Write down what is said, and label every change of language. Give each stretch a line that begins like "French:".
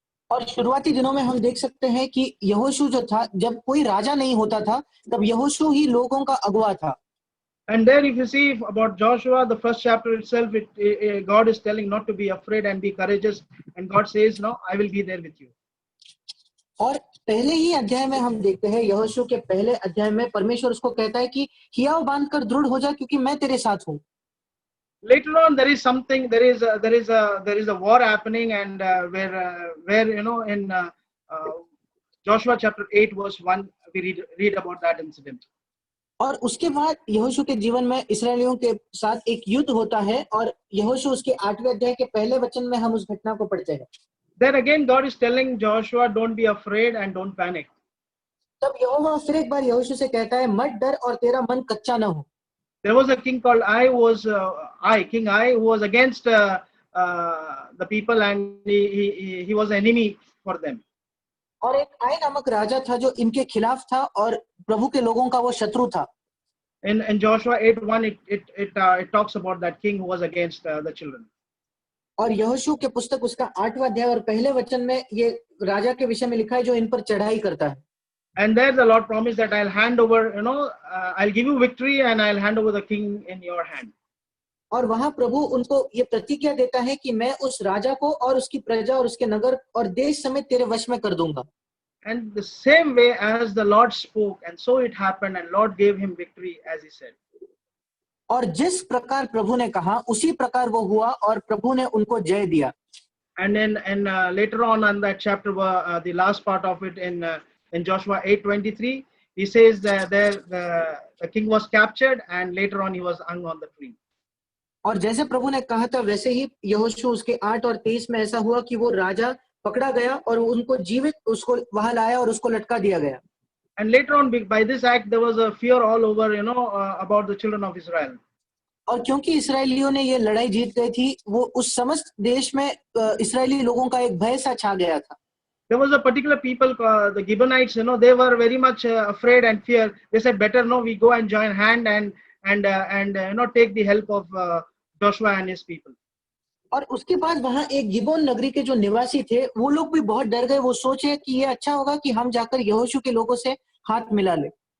Hindi: और शुरुआती दिनों में हम देख सकते हैं कि यहोशू जो था, जब कोई राजा नहीं होता था तब यहोशू ही लोगों का अगुवा था।
English: And there if you see about Joshua, the first chapter itself, God is telling not to be afraid and be courageous, and God says, no, I will be there with you.
Hindi: और पहले ही अध्याय में हम देखते हैं, यहोशू के पहले अध्याय में परमेश्वर उसको कहता है कि हियाव बांधकर दृढ़ हो जा क्योंकि मैं तेरे साथ हूँ।
English: Later on, there is something. There is a war happening, and where in Joshua chapter 8 verse 1 we read about that incident.
Hindi: और उसके बाद यहोशू के जीवन में इस्राएलियों के साथ एक युद्ध होता है, और यहोशू उसके 8वें अध्याय के पहले वचन में हम उस घटना को पढ़ते हैं।
English: Then again, God is telling Joshua, don't be afraid and don't panic.
Hindi: तब यहोवा फिर एक बार यहोशू से कहता है, मत डर और तेरा मन कच्चा न हो।
English: There was a king called King Ai, who was against the people, and he was an enemy for them.
Hindi: और एक आई नामक राजा था जो इनके खिलाफ था और प्रभु के लोगों का वो शत्रु था।
English: In Joshua 8:1, it talks about that king who was against the children.
Hindi: और यहोशू के पुस्तक उसका 8वां अध्याय और पहले वचन में ये राजा के विषय में लिखा है जो इन पर चढ़ाई करता है।
English: And there the Lord promised that I'll hand over, I'll give you victory and I'll hand over the king in your hand.
Hindi: और वहां प्रभु उनको ये प्रतिज्ञा देता है कि मैं उस राजा को और उसकी प्रजा और उसके नगर और देश समेत तेरे वश में कर दूंगा।
English: And the same way as the Lord spoke, and so it happened, and Lord gave him victory as he said.
Hindi: और जिस प्रकार प्रभु ने कहा उसी प्रकार वो हुआ और प्रभु ने उनको जय दिया।
English: And then later on that chapter, the last part of it in Joshua 8:23, he says that the king was captured, and later on he was hung on the tree.
Hindi: और जैसे प्रभु ने कहा था वैसे ही यहोशू उसके 8 और 23 में ऐसा हुआ कि वो राजा पकड़ा गया और उनको जीवित उसको वहां लाया और उसको लटका दिया गया।
English: And later on, by this act, there was a fear all over, about the children of Israel.
Hindi: और क्योंकि इसराइलियों ने ये लड़ाई जीत गई थी, वो उस समस्त देश में इसराइली लोगों का एक भय सा छा गया था।
English: There was a particular people, the Gibeonites, they were very much afraid and fear. They said, better no, we go and join hand and take the help of Joshua and his people.
Hindi: और उसके बाद वहां एक Gibeon नगरी के जो निवासी थे वो लोग भी बहुत डर गए। वो सोचे कि ये अच्छा होगा कि हम जाकर यहोशू के लोगों से हाथ मिला ले।